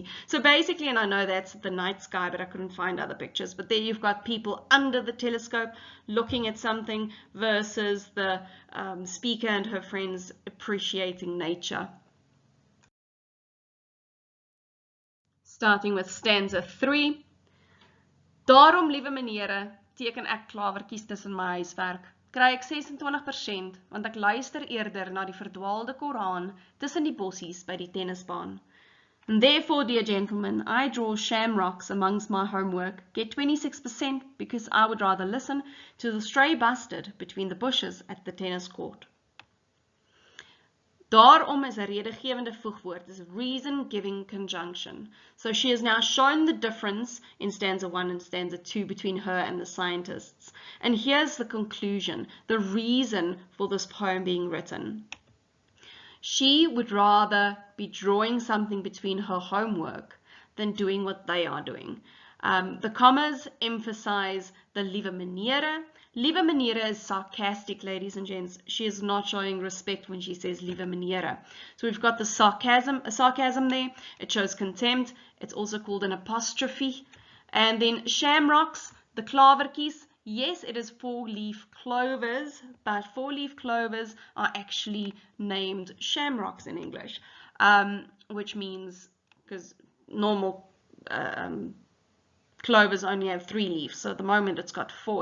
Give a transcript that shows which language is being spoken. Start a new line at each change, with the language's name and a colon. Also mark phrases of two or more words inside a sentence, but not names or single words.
English: So basically, and I know that's the night sky, but I couldn't find other pictures, but there you've got people under the telescope looking at something versus the speaker and her friends appreciating nature. Starting with stanza 3.
Afrikaans: Daarom, liewe menere, teken ek klawertjies tussen my huiswerk. Kry ek 26%, want ek luister eerder na die verdwaalde Koran tussen die bossies by die tennisbaan.
English: And therefore, dear gentlemen, I draw shamrocks amongst my homework, get 26% because I would rather listen to the stray bastard between the bushes at the tennis court.
Afrikaans: Daarom is 'n redegewende voegwoord,
English: is a reason-giving conjunction. So she has now shown the difference in stanza 1 and stanza 2 between her and the scientists. And here's the conclusion, the reason for this poem being written. She would rather be drawing something between her homework than doing what they are doing. The commas emphasize the
Afrikaans: liewe menere. Liewe menere
English: is sarcastic, ladies and gents. She is not showing respect when she says
Afrikaans: liewe menere.
English: So we've got the sarcasm there. It shows contempt. It's also called an apostrophe. And then shamrocks, the klavertjies. Yes, it is 4-leaf clovers, but 4-leaf clovers are actually named shamrocks in English, which means, because normal clovers only have 3 leaves, so at the moment it's got 4.